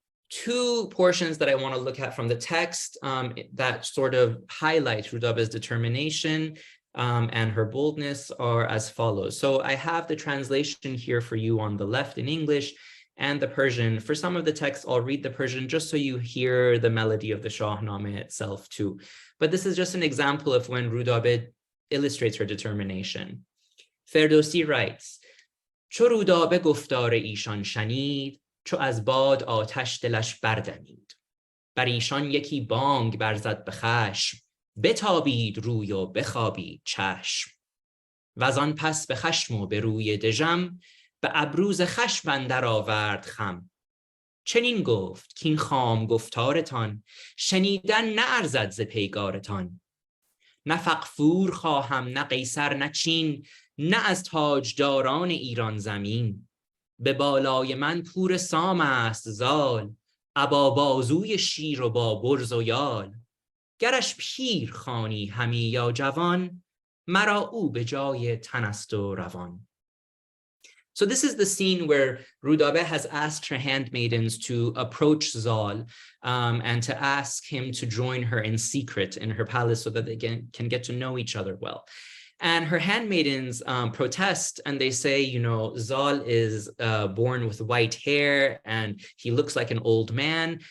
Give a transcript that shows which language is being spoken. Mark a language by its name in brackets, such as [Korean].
[English] 2 portions that I want to look at from the text that sort of highlight Rudabe's determination and her boldness are as follows. So I have the translation here for you on the left in English and the Persian. For some of the text, I'll read the Persian just so you hear the melody of the Shahnameh itself too. But this is just an example of when Rudabe illustrates her determination. Ferdowsi writes, [Persian] چو رودابه گفتار ایشان شنید چو از باد آتش دلش بردمید بر ایشان یکی بانگ برزد به خشم بتابید روی و بخوابید چشم وزان پس به خشم و به روی دژم به ابروز خشم اندر آورد خم چنین گفت کین خام گفتارتان شنیدن نه ارزد ز پیگارتان نه فغفور خواهم نه قیصر نه چین نه از تاجداران ایران زمین به بالای من پور سام است زال ابا بازوی شیر و با برز و یال گرش پیر خوانی همی یا جوان مرا او به جای تن است و روان. [English] So this is the scene where Rudabe has asked her handmaidens to approach Zal and to ask him to join her in secret in her palace so that they can get to know each other well. And her handmaidens protest and they say, you know, Zal is born with white hair and he looks like an old man.